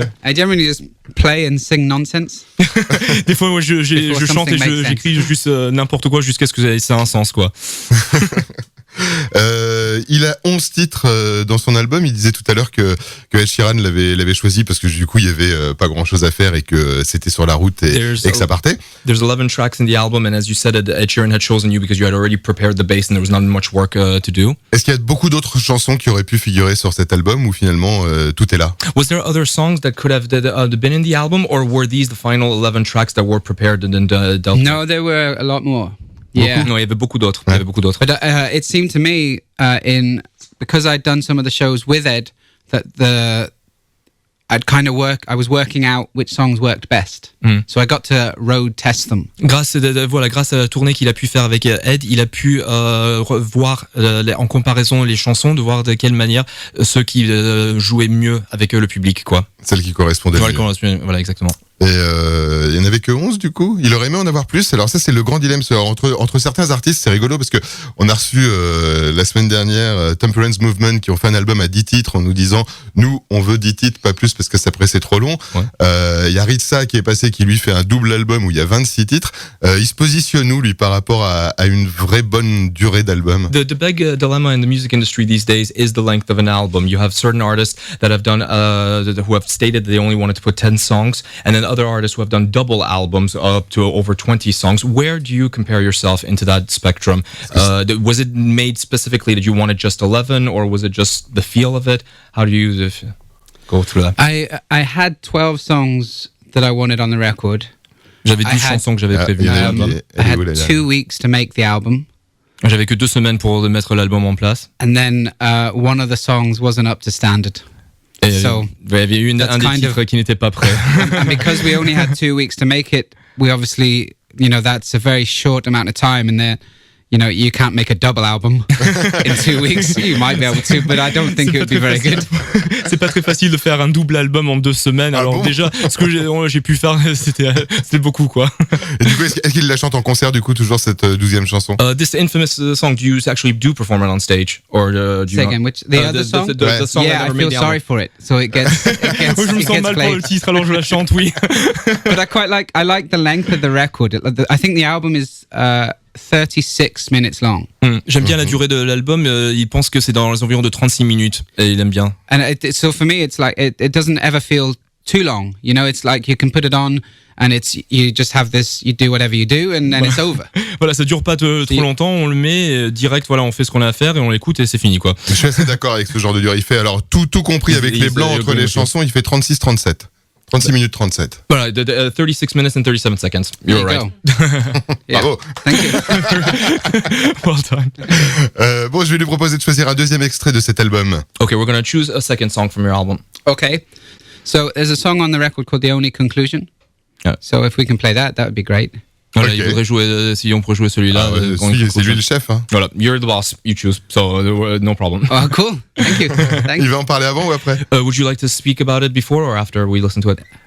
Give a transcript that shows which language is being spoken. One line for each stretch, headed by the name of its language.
English: I generally just play and sing nonsense.
French: Des fois, moi, je chante et j'écris juste n'importe quoi jusqu'à ce que ça ait un sens, quoi. Il a 11 titres dans son album. Il disait tout à l'heure que Ed Sheeran l'avait choisi parce que du coup il y avait pas grand chose à faire et que c'était sur la route et que ça partait.
English: There's 11 tracks in the album, and as you said, Ed Sheeran had chosen you because you had already prepared the bass and there was not much work to do.
French: Est-ce qu'il y a beaucoup d'autres chansons qui auraient pu figurer sur cet album ou finalement tout est là?
English: Was there other songs that could have been in the album, or were these the final 11 tracks that were prepared and then dealt? No, there were a lot more. Yeah.
French: Non, il y avait beaucoup d'autres.
English: But it seemed to me, because I'd done some of the shows with Ed, that I was working out which songs worked best. So I got to road test them.
French: Grâce à la tournée qu'il a pu faire avec Ed, il a pu voir en comparaison les chansons, de voir de quelle manière ceux qui jouaient mieux avec le public, quoi. Celle qui correspondait mieux. Voilà, exactement. Et il n'y en avait que 11 du coup. Il aurait aimé en avoir plus. Alors ça c'est le grand dilemme entre certains artistes. C'est rigolo parce que on a reçu la semaine dernière Temperance Movement qui ont fait un album à 10 titres en nous disant nous on veut 10 titres pas plus parce que après c'est trop long. Il y a Ritza qui est passé qui lui fait un double album où il y a 26 titres. Il se positionne où lui par rapport à une vraie bonne durée d'album?
English: The big dilemma in the music industry these days is the length of an album. You have certain artists that have done who have stated they only wanted to put 10 songs, and then other artists who have done double albums up to over 20 songs. Where do you compare yourself into that spectrum? Was it made specifically that you wanted just 11, or was it just the feel of it? How do you go through that? I had 12 songs that I wanted on the record.
French: J'avais 12 chansons que j'avais prévues.
English: I had 2 weeks to make the album.
French: J'avais que 2 semaines pour mettre l'album en place.
English: And then one of the songs wasn't up to standard.
French: Et
English: So
French: il y avait un des titres qui n'était pas prêt.
English: And because we only had 2 weeks to make it, we obviously, that's a very short amount of time, and then, you can't make a double album in 2 weeks. You might be able to, but I don't think it would be very good.
French: C'est pas très facile de faire un double album en 2 semaines. Alors bon, déjà, ce que j'ai pu faire, c'était beaucoup, quoi. Et du coup, est-ce qu'il la chante en concert, du coup, toujours cette 12e chanson?
English: This infamous song, do you actually do perform it on stage? Or do you Say again, which the other song? The song yeah, I feel sorry for it. So it gets
French: je me sens mal pour le titre, alors je la chante, oui.
English: But I like the length of the record. I think the album is 36 minutes long.
French: J'aime bien la durée de l'album. Il pense que c'est dans les environs de 36 minutes et il aime bien.
English: And so for me, it's like it doesn't ever feel too long. It's like you can put it on and you just have this. You do whatever you do and then it's over.
French: Voilà, ça dure pas trop longtemps. On le met direct. Voilà, on fait ce qu'on a à faire et on l'écoute et c'est fini, quoi. Je suis assez d'accord avec ce genre de durée. Il fait alors tout compris avec les blancs entre les chansons. Il fait 36-37. 36 minutes 37.
English: Voilà, 36 minutes and 37 seconds. You're right. Yeah.
French: Bravo.
English: Thank you. Well done.
French: Bon, je vais lui proposer de choisir un deuxième extrait de cet album.
English: Okay, we're going to choose a second song from your album. Okay. So there's a song on the record called The Only Conclusion. Yeah. So if we can play that would be great.
French: Voilà,
English: Okay.
French: il voudrait jouer, si on pourrait jouer celui-là. C'est lui le chef. Hein.
English: Voilà, you're the boss, you choose, so no problem. Oh, cool. Thank you.
French: Il va en parler avant ou après?
English: Would you like to speak about it before or after we listen to it?